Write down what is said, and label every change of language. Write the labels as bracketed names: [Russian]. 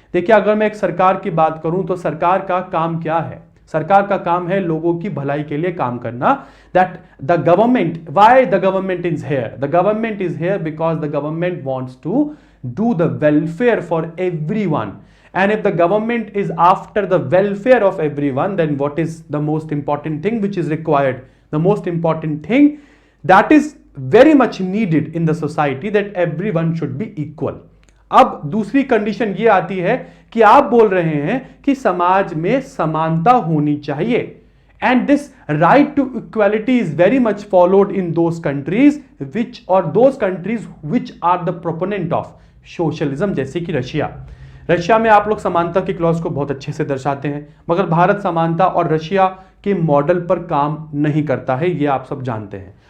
[Hindi] देखिए, अगर मैं एक सरकार की बात करूं तो सरकार का काम क्या है? सरकार का काम है लोगों की भलाई के लिए काम करना। [English] That the government, why the government is here? The government is here because the government wants to do the welfare for everyone. And if the government is after the welfare of everyone, then what is the most important thing which is required? The most important thing that is very much needed in the society, that everyone should be equal. [Hindi] अब दूसरी condition ये आती है कि आप बोल रहे हैं कि समाज में समानता होनी चाहिए, [English] and this right to equality is very much followed in those countries which are the proponent of socialism, [Hindi] जैसे कि रशिया में आप लोग समानता की क्लॉज को बहुत अच्छे से दर्शाते हैं, मगर भारत समानता और रशिया के मॉडल पर काम नहीं करता है, ये आप सब जानते हैं।